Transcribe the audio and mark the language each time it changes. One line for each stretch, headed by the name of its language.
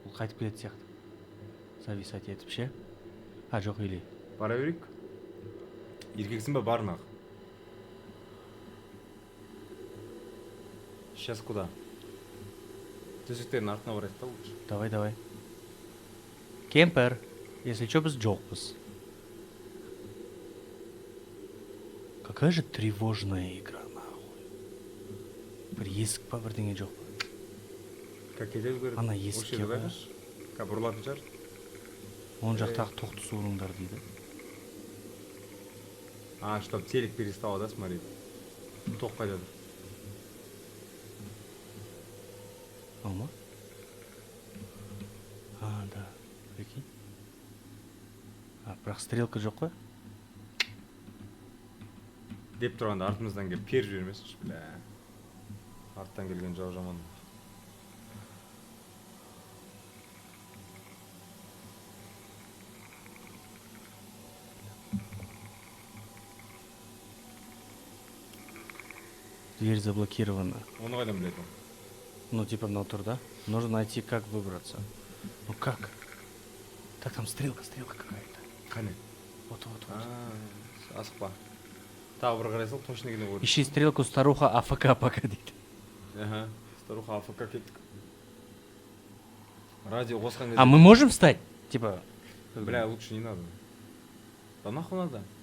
Kazakh: Бұл қайтып келеді сияқты. Зависать етіп ше. Жоқ или? Бара берейік. Еркексің ба, бар нақ.
Russian: Сейчас куда?
Kazakh: Төсектердің артына барайық та лучше.
Russian: Давай.
Kazakh: Кемпер,
Russian: если что,
Kazakh: біз жоқпыз.
Russian: Какая же тревожная игра, нахуй.
Kazakh: Бір есік па, бірдеңе жоқ па. Как кетеді көреді? Ана есікке ба? Как бұрылатын шығар? Он жақтағы тоқты суырыңдар дейді.
Russian: Чтоб телек перестал, да, смотреть?
Kazakh: Тоқ қайдады. Алма?
Russian: Да, прикинь.
Kazakh: Бірақ стрелка жоқ қой? Деп тұрғанда артымыздан келіп пер жібермесінші, бля. Арттан келген жау жаман.
Russian: Дверь заблокирована.
Kazakh: Оны қайдан біледі?
Russian: Ну, типа, мынау тұр да. Нужно найти, как выбраться. Ну, как? Так, там стрелка какая-то.
Kazakh: Қане?
Russian: Вот.
Kazakh: Асықпа. Тағы бір қарай сал, точно келе көрді.
Russian: Ищи стрелку, старуха АФК пока дейді. Ага, старуха АФК кеттік.
Kazakh: Радио қосқан кезде...
Russian: А мы можем встать? Типа... Бля, лучше не надо. Да нахуй надо?